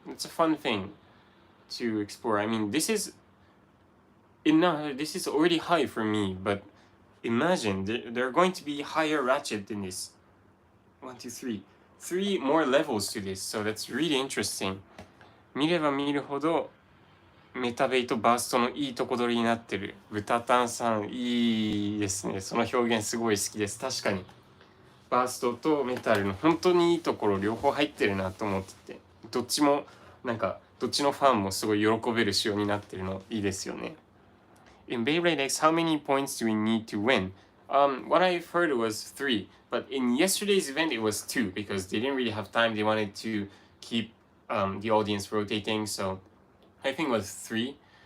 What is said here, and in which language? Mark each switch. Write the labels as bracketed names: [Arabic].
[English] It's a fun thing to explore. I mean, this is already high for me, but imagine there are going to be higher ratchet than this. 1, 2, 3. 3 more levels to this, so that's really interesting. [Japanese] 見れば見るほどメタベイとバーストのいいとこ取りになってる。ブタタンさん、いいですね。その表現すごい好きです。確かに。バーストとメタルの本当にいいところ両方入ってるなと思ってて、どっちもなんかどっちのファンもすごい喜べる仕様になってるのいいですよね。 [English] In Beyblade X, how many points do we need to win? What I've heard was 3, but in yesterday's event it was 2 because they didn't really have time. They wanted to keep the audience rotating, so I think it was 3.